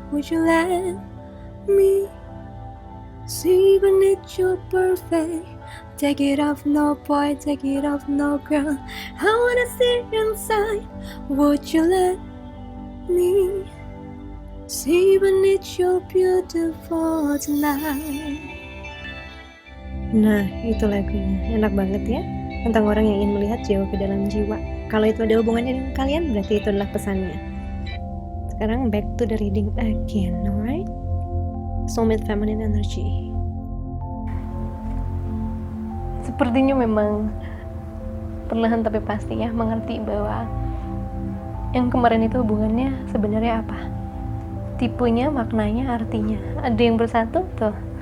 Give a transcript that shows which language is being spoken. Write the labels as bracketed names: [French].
[English] Would you let me see beneath your perfect? Take it off, no boy, take it off, no girl. I wanna see inside. Would you let me see beneath your beautiful tonight? [Indonesian] Nah, itu lagunya. Enak banget ya, tentang orang yang ingin melihat jauh ke dalam jiwa. Kalau itu ada hubungannya dengan kalian, berarti itu adalah pesannya. Sekarang [English] back to the reading again, alright? Soulmate Feminine Energy. [Indonesian] Sepertinya memang perlahan tapi pasti ya mengerti bahwa yang kemarin itu hubungannya sebenarnya apa, tipenya, maknanya, artinya. Ada yang bersatu tuh.